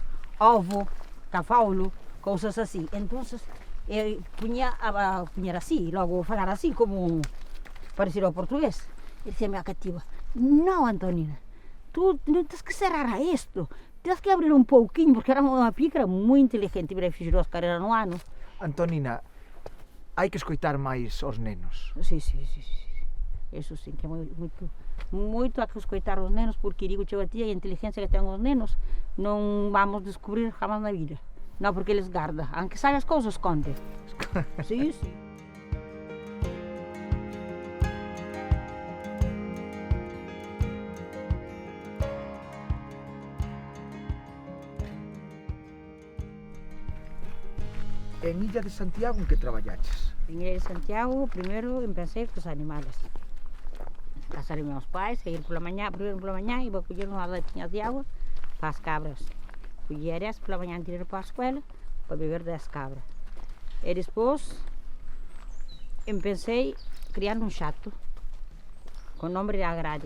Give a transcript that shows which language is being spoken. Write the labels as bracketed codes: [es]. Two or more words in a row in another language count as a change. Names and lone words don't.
[pt] Ovo, cavalo, coisas assim. Então, eu punha assim, logo falar assim, como parecido ao português. Ele dizia a minha cativa, não, Antonina, tu não tens que cerrar isto, tens que abrir um pouquinho, porque era uma pícara muito inteligente, e fiz 2 carreiras no ano. [gl] Antonina, hai que escoitar máis os nenos. [pt] Sim. Isso sim, que é muito a que escoitar os nenos, porque digo a tia, a inteligência que têm os nenos, não vamos descobrir jamais na vida. Não, porque eles guardam, aunque sabem as coisas, escondem. Sim. [gl] En Illa de Santiago, en que traballaches? En Illa de Santiago, primeiro empecé com os animais. [pt] Casar meus pais, ir pela manhã, primeiro pela manhã, ia colher umas latinhas de água para as cabras. Colher essa pela manhã, tirar para a escola, para beber das cabras. E depois, empecé criando um chato, com o nome de Agrade.